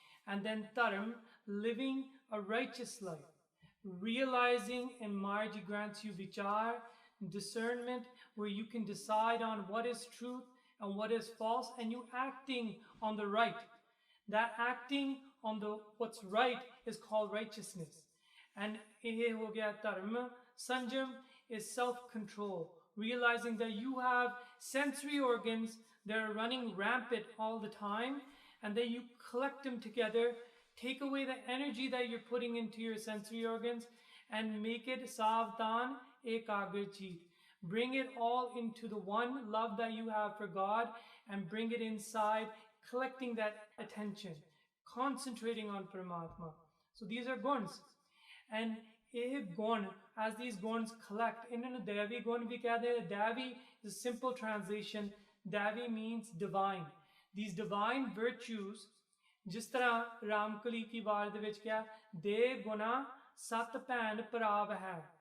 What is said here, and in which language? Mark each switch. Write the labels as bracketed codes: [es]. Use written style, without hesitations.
[en] And then Dharam, living a righteous life, realizing and Maharaj grants you vichar, discernment, where you can decide on what is truth and what is false, and you acting on the right. That acting on the what's right is called righteousness. [hi] And ये हो गया धर्म। [en] Sanjam is self-control, realizing that you have sensory organs that are running rampant all the time, and then you collect them together, take away the energy that you're putting into your sensory organs, and make it [pa] savdhan ekagrachit. [en] Bring it all into the one love that you have for God, and bring it inside, collecting that attention, concentrating on Paramatma. So these are guns. [pa] And ਇਹ ਗੁਣ, [en] as these guns collect, [pa] ਇਹਨਾਂ ਨੂੰ ਦੇਵੀ ਗੁਣ ਵੀ ਕਹਿੰਦੇ हैं. [en] Devi is a simple translation. Devi means divine. These divine virtues, [pa] ਜਿਸ ਤਰ੍ਹਾਂ ਰਾਮਕਲੀ ਕੀ ਵਾਰ ਦੇ ਵਿੱਚ ਕਿਹਾ, ਦੇ ਗੁਣਾ ਸਤ ਭੈਣ ਭਰਾਵ ਹੈ.